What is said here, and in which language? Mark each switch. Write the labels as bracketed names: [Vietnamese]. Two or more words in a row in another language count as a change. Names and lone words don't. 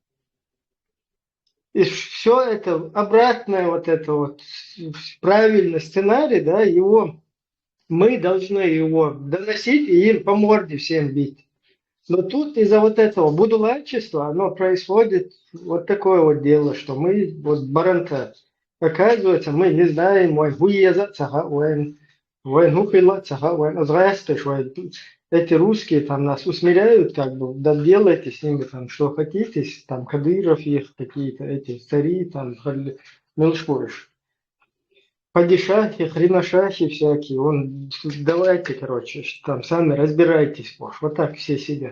[Russian] И все это, обратное вот это вот, правильный сценарий, да, его, мы должны его доносить и им по морде всем бить. Но тут из-за вот этого будулайчества оно происходит вот такое вот дело, что мы, вот баранта, оказывается, мы не знаем, ой, [Chechen] хуеза, цага, ой, хупила, цага, [Russian] ой, здрасте, ой, эти русские там нас усмиряют, как бы, да делайте с ними там что хотите, там Кадыров их какие-то, эти цари, там, мелшпориш. Падишахи, хренашахи всякие, давайте, короче, там сами разбирайтесь, вот так все сидят.